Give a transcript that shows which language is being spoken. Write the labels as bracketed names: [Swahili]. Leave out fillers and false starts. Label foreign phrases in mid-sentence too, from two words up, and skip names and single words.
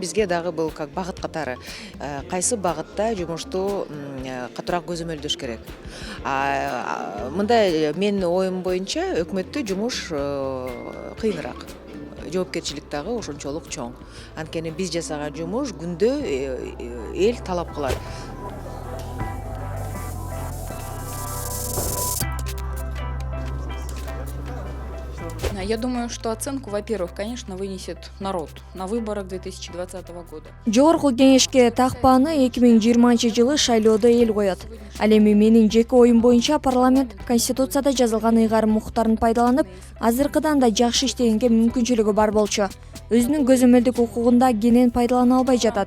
[Kyrgyz] Бизге дагы бул как багыт катары. Кайсы багытта жумушту катуураак көзөмөлдөш керек. Мындай менин оюм боюнча өкмөттө жумуш кыйыныраак. Жоопкерчилик дагы ошончолук чоң. Анткени биз жасаган жумуш күндө эл талап кылат. [Russian] Я думаю, что оценку, во-первых, конечно, вынесет народ на выборах 2020 года. [Kyrgyz] Жогорку кеңешке такпааны 2020-жылы шайлоодо эл коет. Ал эми менин жеке оюм боюнча парламент конституцияда жазылган ыйгарым укуктарын пайдаланып, азыркыдан да жакшы иштегенге мүмкүнчүлүгү бар болчу. Өзүнүн көзөмөлдүк укугунда кенен пайдалана албай жатат.